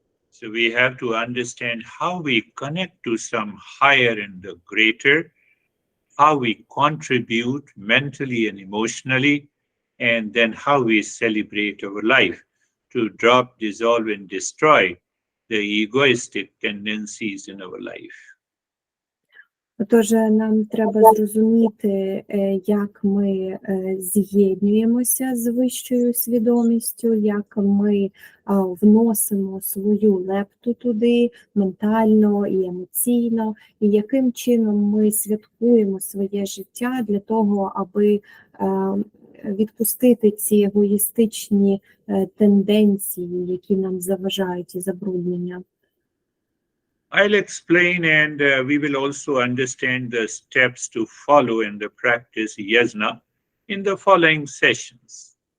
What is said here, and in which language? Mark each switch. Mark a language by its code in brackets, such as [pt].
[en] So we have to understand how we connect to some higher and the greater, how we contribute mentally and emotionally, and then how we celebrate our life to drop, dissolve, and destroy the egoistic tendencies in our life. [uk] Отож, нам треба зрозуміти, як ми з'єднуємося з вищою свідомістю, як ми вносимо свою лепту туди ментально і емоційно, і яким чином ми святкуємо своє життя для того, аби відпустити ці егоїстичні тенденції, які нам заважають і забруднення. [en] I'll explain, and we will also understand the steps to follow in the practice yajna in the following sessions.